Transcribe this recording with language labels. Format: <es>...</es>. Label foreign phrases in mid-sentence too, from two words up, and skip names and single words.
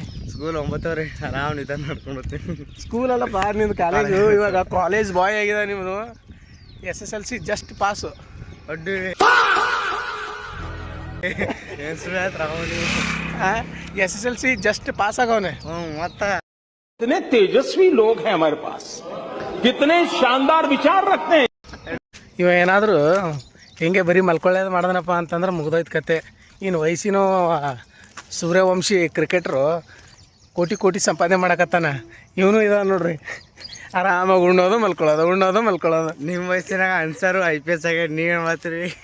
<kn>ಸ್ಕೂಲ್ 9:00 ಆರಾಮ್ ನಿಧಾನ ನಡ್ಕೊಂಡು ಬರ್ತೀನಿ. ಸ್ಕೂಲಲ್ಲಪ್ಪ ನಿಂದು ಕಾಲೇಜು. ಇವಾಗ</kn> <en>college boy</en> <kn>ಆಗಿದೆ ನಿಮ್ಮದು. SSLC</kn> <en>just pass.</en> <kn>ಅಡ್ಡಿ SSLC</kn> <en>just pass</en> <kn>ಆಗವನೆ. ಮತ್ತೆ</kn> <hi>कितने तेजस्वी लोग हैं हमारे पास, कितने शानदार विचार रखते हैं.</hi> <kn>ಇವ ಏನಾದರೂ ಹಿಂಗೆ ಬರೀ ಮಲ್ಕೊಳ್ಳೋದು ಮಾಡಿದನಪ್ಪ ಅಂತಂದ್ರೆ ಮುಗ್ದೋಯ್ತು ಕತೆ. ಇನ್ನು ವಯಸ್ಸಿನೋ ಸೂರ್ಯವಂಶಿ ಕ್ರಿಕೆಟ್ರು ಕೋಟಿ ಸಂಪಾದನೆ ಮಾಡಕತ್ತಾನ. ಇವನು ಇದ ನೋಡ್ರಿ, ಆರಾಮಾಗಿ ಉಣ್ಣೋದು ಮಲ್ಕೊಳ್ಳೋದು. ನಿಮ್ಮ ವಯಸ್ಸಿನಾಗ ಅನ್ಸರು IPS ಆಗ ನೀವೇನು ಮಾಡ್ತೀರಿ?</kn>